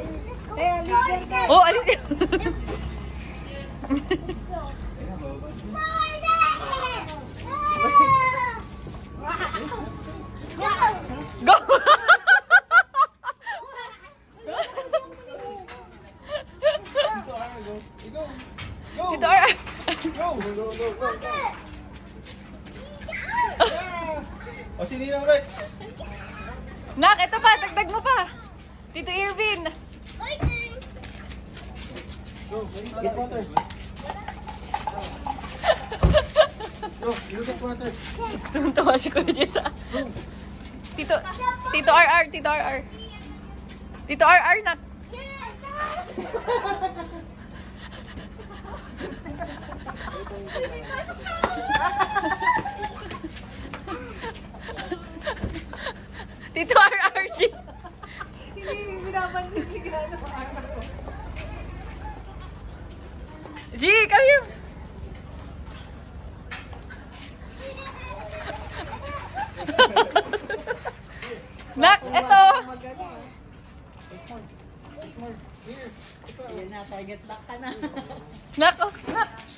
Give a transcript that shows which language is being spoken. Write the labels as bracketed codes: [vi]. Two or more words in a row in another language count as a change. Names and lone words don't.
[tl] Oh, alis yun. Go! Ito are... [en] Go! Go! [tl] O, si Ninang Rex. Nak, ito pa, dagdag mo pa. Tito Irvin. [en] Go, get water. Go, you get water. [tl] Tumatawa si Kuya Jessa. Tito RR, Tito RR. Tito RR, nak. Tito RR, shit. Hindi binabansin si Gano. [en] G, come here. [tl] Nak, eto. Yan na, [en] target lock [tl] ka na. Nak, oh, nak.